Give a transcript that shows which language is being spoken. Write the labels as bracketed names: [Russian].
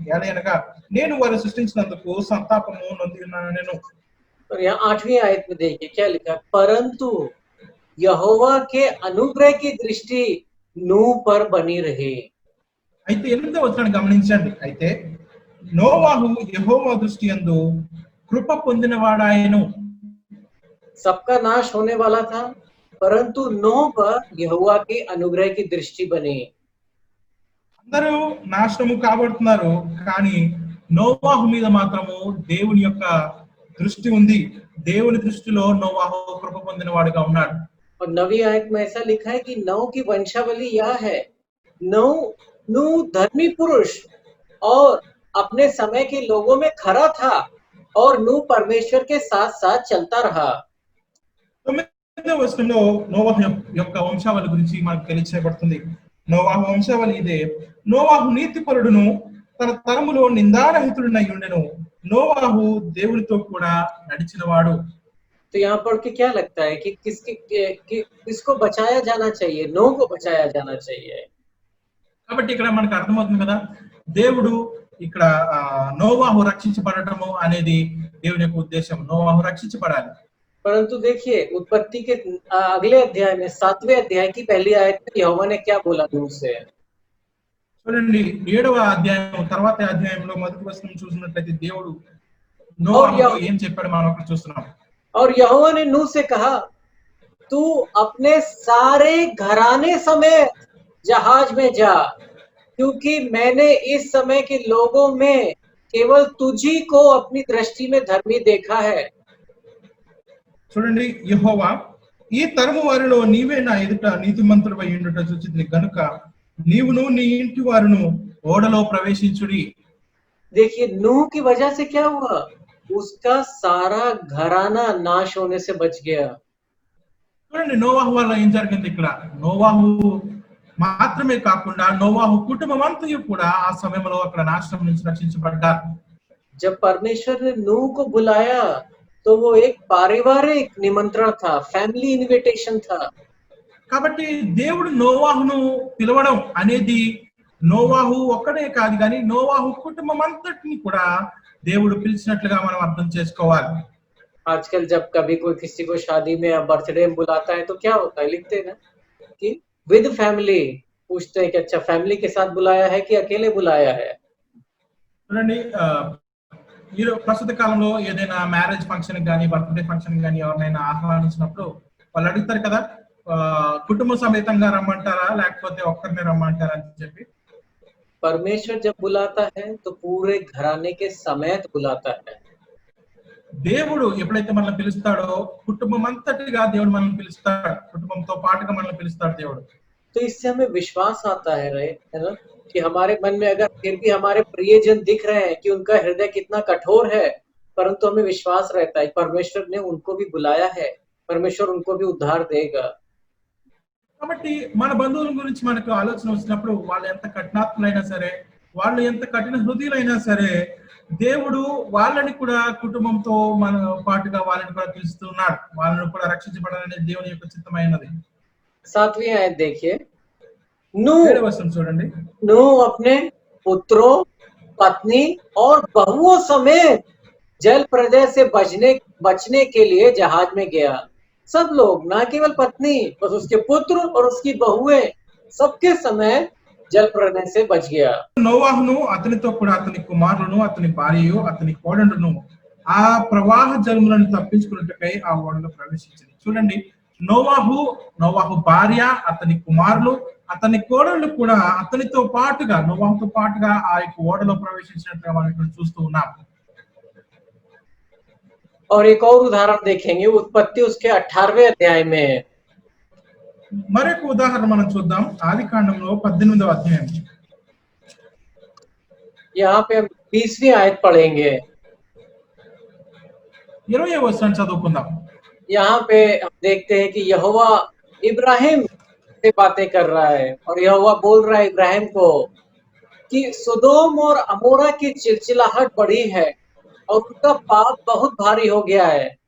[Telugu] ఏలయనగా నేను వారిని సృష్టించినందుకు సంతాపము నొంది ఉన్నాను. [Hindi] और यहाँ 8वीं आयत में देखिए क्या लिखा, परंतु यहोवा के अनुग्रह की दृष्टि नूह पर बनी रही। [Telugu] అయితే 8వ వచనాన్ని గమనించండి. అయితే నోవాహు యెహోవా దృష్టి యందు కృప పొందినవాడాయెను. [Hindi] सबका नाश होने वाला था, परंतु नूह पर यहोवा के अनुग्रह की दृष्टि बनी। [Telugu] అందరూ నాశనము కాబడుతున్నారు, కానీ నోవాహు మీద మాత్రము దేవుని యొక్క దృష్టి ఉంది. దేవుని దృష్టిలో నోవాహు కృప పొందిన వాడుగా ఉన్నాడు. [Hindi] और 9वीं आयत में ऐसा लिखा है कि नूह की वंशावली यह है, नूह धर्मी पुरुष और अपने समय के लोगों में खरा था और नूह परमेश्वर के साथ साथ चलता रहा। [Telugu] 9వ వచనంలో నోవాహు యొక్క వంశావళి గురించి మనకు తెలియచేయబడుతుంది. నోవాహు వంశావళి ఇదే. నోవాహు నీతిపరుడును తన తరములో నిందారహితుడునై ఉండెను. నోవాహు దేవునితో కూడా నడిచినవాడు. [Hindi] तो यहाँ पढ़ के क्या लगता है कि किसको बचाया जाना चाहिए? नूह को बचाया जाना चाहिए। [Telugu] కాబట్టి ఇక్కడ మనకు అర్థమవుతుంది కదా, దేవుడు ఇక్కడ నోవాహు రక్షించబడటము అనేది దేవుని యొక్క ఉద్దేశం. నోవాహు రక్షించబడాలి. [Hindi] परंतु देखिए उत्पत्ति के अगले अध्याय में 7वें अध्याय की पहली आयत में यहोवा ने क्या बोला नूह से? [Telugu] చూడండి 7వ అధ్యాయం తర్వాత అధ్యాయంలో మొదటి వచనం చూసినట్లయితే దేవుడు నోవాహుతో ఏం చెప్పాడు మనం అక్కడ చూస్తున్నాం. [Hindi] और यहोवा ने नूह से कहा, तू अपने सारे घराने समेत जहाज में जा, क्योंकि मैंने इस समय के लोगों में केवल तुझी को अपनी दृष्टि में धर्मी देखा है। [Telugu] చూడండి, యెహోవా ఈ తరము వారిలో నీవే నా ఎదుట నీతిమంతుడవై ఉండుట చూచితిని గనుక నీవును నీ ఇంటి వారును ఓడలో ప్రవేశించుడి. [Hindi] देखिए नूह की वजह से क्या हुआ, उसका सारा घराना नाश होने से बच गया। [Telugu] చూడండి నోవాహు వల్ల ఏం జరిగింది ఇక్కడ. నోవాహు మాత్రమే కాకుండా నోవాహు కుటుంబం అంతయు కూడా ఆ సమయంలో అక్కడ నాశనం నుంచి రక్షించబడ్డారు. [Hindi] जब परमेश्वर ने नूह को बुलाया तो वो एक पारिवारिक निमंत्रण था, [English] family invitation [Hindi] था। [Telugu] కాబట్టి దేవుడు నోవాహును పిలవడం అనేది నోవాహు ఒక్కడే కాదు కానీ నోవాహు కుటుంబం అంతటిని కూడా దేవుడు పిలిచినట్లుగా మనం అర్థం చేసుకోవాలి. [Hindi] आजकल जब कभी कोई किसी को शादी में या बर्थडे में बुलाता है तो क्या होता है, लिखते हैं ना कि [English] with family, [Hindi] पूछते हैं कि अच्छा फैमिली के साथ बुलाया है कि अकेले बुलाया है। [Telugu] చూడండి ఈ ప్రస్తుత కాలంలో ఏదైనా మ్యారేజ్ ఫంక్షన్ కానీ బర్త్డే ఫంక్షన్ కానీ ఎవరినైనా ఆహ్వానించినప్పుడు వాళ్ళు అడుగుతారు కదా, కుటుంబ సమేతంగా రమ్మంటారా లేకపోతే ఒక్కరిని రమ్మంటారా అని చెప్పి. [Hindi] परमेश्वर जब बुलाता है तो पूरे घराने के समेत बुलाता है। [Telugu] దేవుడు ఎప్పుడైతే మనల్ని పిలుస్తాడో కుటుంబం అంతటిగా దేవుడు మనల్ని పిలుస్తాడు, కుటుంబంతో పాటుగా మనల్ని పిలుస్తాడు దేవుడు. [Hindi] तो इससे हमें विश्वास आता है है ना, कि हमारे मन में अगर फिर भी हमारे प्रियजन दिख रहे हैं कि उनका हृदय कितना कठोर है, परंतु हमें विश्वास रहता है परमेश्वर ने उनको भी बुलाया है, परमेश्वर उनको भी उद्धार देगा। [Telugu] కాబట్టి మన బంధువుల గురించి మనకు ఆలోచన వచ్చినప్పుడు వాళ్ళు ఎంత కఠినాత్ములైనా సరే, వాళ్ళు ఎంత కఠిన హృదయులైనా సరే, దేవుడు వాళ్ళని కూడా కుటుంబంతో మన పాటుగా వాళ్ళని కూడా పిలుస్తున్నాడు, వాళ్ళని కూడా రక్షించబడాలనే దేవుని యొక్క చిత్తమైనది. [Hindi] 7वीं आयत देखिए, नूह [Telugu] 7వ వచనం చూడండి. [Hindi] नूह अपने पुत्रों, पत्नी और बहुओं समेत जल प्रलय से बचने के लिए जहाज में गया। सब लोग, ना केवल पत्नी, बस उसके पुत्र और उसकी बहुएं, सबके समय जल प्रलय से बच गया। [Telugu] నోవాహును అతనితో కూడా అతని కుమారులను అతని భార్యయు అతని కోడళ్ళను ఆ ప్రవాహ జలములను తప్పించుకున్నట్టుకై ఆ ఓడలో ప్రవేశించింది. చూడండి, నోవాహు భార్య, అతని కుమారులు, అతని కోడళ్ళు కూడా అతనితో పాటుగా నోవాహుతో పాటుగా ఆ యొక్క ఓడలో ప్రవేశించినట్టుగా మనం ఇక్కడ చూస్తూ ఉన్నాం. [Hindi] और एक और उदाहरण देखेंगे, उत्पत्ति उसके 18वें अध्याय में। [Telugu] మరొక ఉదాహరణ మనం చూద్దాం, ఆదికాండంలో 18వ అధ్యాయం. [Hindi] यहाँ पे हम 20वीं आयत पढ़ेंगे। [Telugu] 20వ వచనం చదువుకుందాం. [Hindi] यहाँ पे हम देखते हैं कि यहोवा इब्राहिम से बातें कर रहा है और यहोवा बोल रहा है इब्राहिम को कि सोदोम और अमोरा की चिलचिलाहट बढ़ी है और उनका पाप बहुत भारी हो गया है।